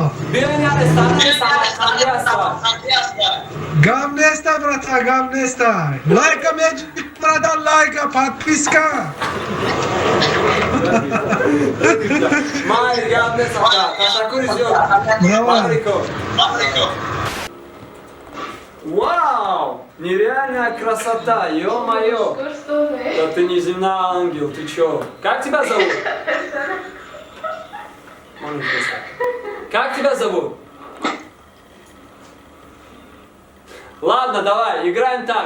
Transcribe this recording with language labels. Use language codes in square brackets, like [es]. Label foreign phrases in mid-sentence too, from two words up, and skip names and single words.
[tg] Биёин яъне санаи самарқанди ҳастам. Гам неста, брата, гам неста. Лайка меҷ, брата, лайка, подписка. Майли, гам неста, брат. Ташаккури зиёд. Мабрико. Вау! [ru] Нереальная красота, ё-моё! Да ты неземной ангел, ты чё? Как тебя зовут? Как тебя зовут? Ладно, давай, играем так.